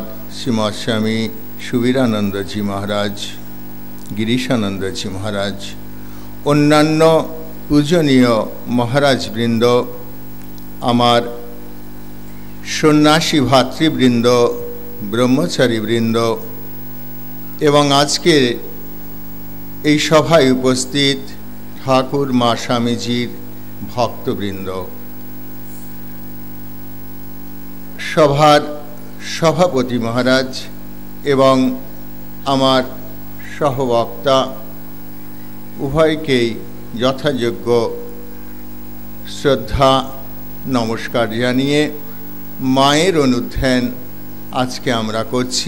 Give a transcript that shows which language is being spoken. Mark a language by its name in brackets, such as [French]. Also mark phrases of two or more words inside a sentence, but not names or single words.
[Bangla] শ্রীমদ স্বামী সুবীরানন্দ জী মহারাজ গিরীশানন্দ জী মহারাজ অন্যান্য পূজনীয় মহারাজ বৃন্দ আমার সন্ন্যাসী ভ্রাতৃবৃন্দ ব্রহ্মচারী বৃন্দ এবং আজকের এই সভায় উপস্থিত ঠাকুর মা স্বামীজির ভক্তবৃন্দ সভার সভাপতি মহারাজ এবং আমার সহবক্তা উভয়কেই যথাযোগ্য শ্রদ্ধা নমস্কার জানিয়ে মায়ের অনুধ্যান আজকে আমরা করছি।